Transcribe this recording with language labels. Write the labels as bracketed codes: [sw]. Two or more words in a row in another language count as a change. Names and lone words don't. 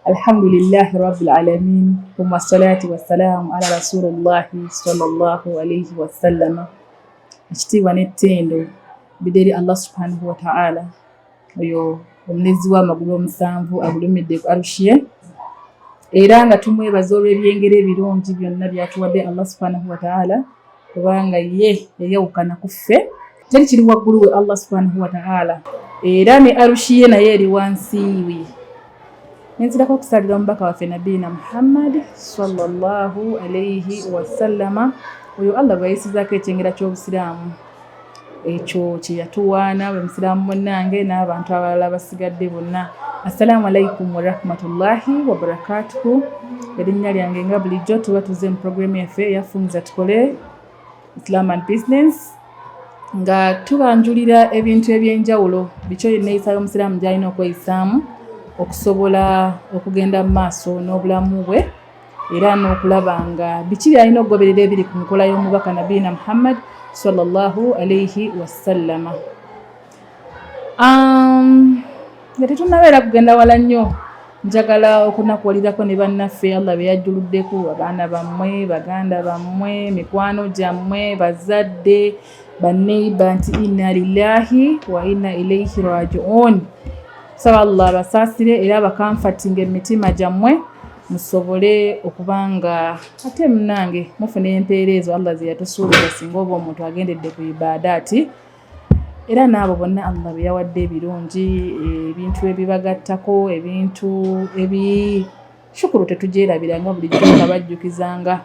[ar] الحمد لله رب العالمين. ثم الصلاة والسلام على رسول الله صلى الله عليه وسلم. [lg] Ekitiibwa n'ettendo bideri [ar] الله سبحانه وتعالى. [lg] Oyo omunezi w'amagulu omusanvu agulumidde ku arushiye. Era nga tumwebaza olw'ebyengero ebirungi byonna byatuwadde [ar] الله سبحانه وتعالى, [lg] kubanga ye yayawukana ku ffe. Teri kiri waggulu we [ar] الله سبحانه وتعالى. [lg] Era ne arushiye naye eri wansi we. Nenzirako okusalira omubaka waffe [ar] نبينا محمد صلى الله عليه وسلم. [lg] Oyo Allah bwe yayisizaako ekyengera ky'obusiraamu. Ekyo kye yatuwaana bwe musiraamu munnange n'abantu abalala basigadde bonna. [ar] السلام عليكم ورحمة الله وبركاته. [lg] Erinnya lyange nga bulijjo tuba tuzze mu programu yaffe eya Fungiza Tukole Islam and Business, nga tubanjulira ebintu ebyenjawulo bikyo yenneeyisa y'omusiraamu gy'alina okweyisaamu okusobola okugenda mu maaso n'obulamu bwe, era n'okulaba nga biki by'alina okugoberera ebiri ku nkola y'omubaka [ar] نبينا محمد صلى الله عليه وسلم. [lg] Nga tetunnabeera kugenda wala nnyo, njagala okunakuwalirako ne bannaffe Allah be yajjuluddeko, abaana bammwe, baganda bammwe, mikwano gyammwe, bazadde, banneiba nti [ar] إنا لله وإنا إليه راجعون. [lg] Saba Allah abasaasire era bakamfatinga emitima gyammwe musobole okubanga ate munnange mufuna empeerezo Allah ze yatusuubiza singa oba omuntu agendedde ku ibaadaati. Era n'abo bonna Allah be yawadde ebirungi, ebintu ebibagattako, ebintu shukuru tetugyerabiranga bulijjo nga bajjukizanga.